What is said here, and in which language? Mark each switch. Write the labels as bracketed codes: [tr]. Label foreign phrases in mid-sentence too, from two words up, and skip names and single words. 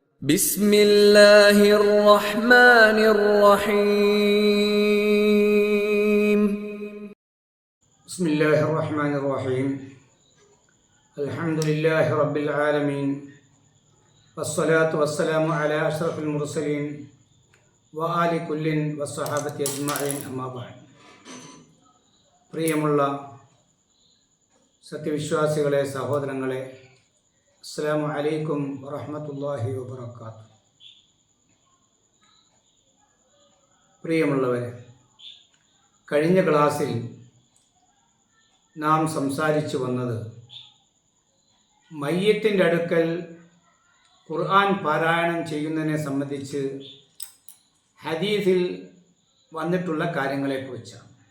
[ar] بسم الله الرحمن الرحيم بسم الله الرحمن الرحيم الحمد لله رب العالمين والصلاة والسلام على أشرف المرسلين وآل كل والصحابة أجمعين أما بعد [ml] പ്രിയമുള്ള സത്യവിശ്വാസികളെ സഹോദരങ്ങളെ [ar] السلام عليكم ورحمة الله وبركاته. [ml] പ്രിയമുള്ളവരെ, കഴിഞ്ഞ ക്ലാസ്സിൽ നാം സംസാരിച്ചു വന്നത് മയ്യത്തിൻ്റെ അടുക്കൽ ഖുർആൻ പാരായണം ചെയ്യുന്നതിനെ സംബന്ധിച്ച് ഹദീസിൽ വന്നിട്ടുള്ള കാര്യങ്ങളെക്കുറിച്ചാണ്.